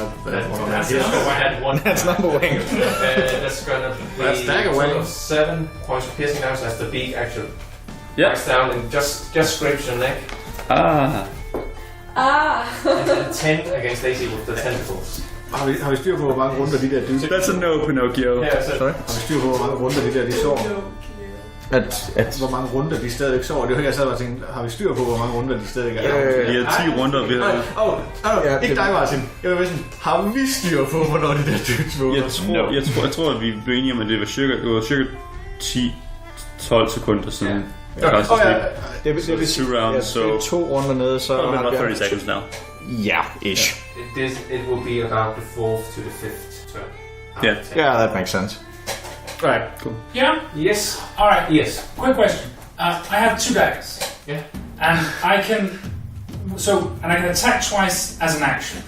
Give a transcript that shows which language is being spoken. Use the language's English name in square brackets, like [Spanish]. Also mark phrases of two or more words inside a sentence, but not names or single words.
[English] I had one. That's number one. That's gonna be That's dagger wing. 7 points of piercing damage as the beak actually Yeah. bites down and just scrapes your neck. Ah. And then 10 against AC with the tentacles. [Danish] Har vi styr på, hvor mange runder de der dyser? [English] That's a no, Pinocchio. Yeah, so Sorry? [Danish] Har vi styr på, hvor mange runder de der de sover? Hvor mange runder de stadig sover? Det var jeg sad og tænkte, har vi styr på, hvor mange runder de stadig er? Vi har 10 runder. Vi har... Ikke dig, Martin. Jeg var sådan, har vi styr på, hvornår de der dyser? Jeg tror, at vi blev enige om, at det var cirka 10-12 sekunder siden. Det vil sige, [English] 2 rounds, [Danish] det er 2 runder nede, så... [English] Probably about 30 seconds now. [Danish] Ja, ish. [English] it will be about the 4th to the 5th turn. Yeah. Yeah, that makes sense. Right. Cool. Yeah? Yes. Alright. Yes. Quick question. I have 2 daggers. Yeah. And I can... and I can attack twice as an action.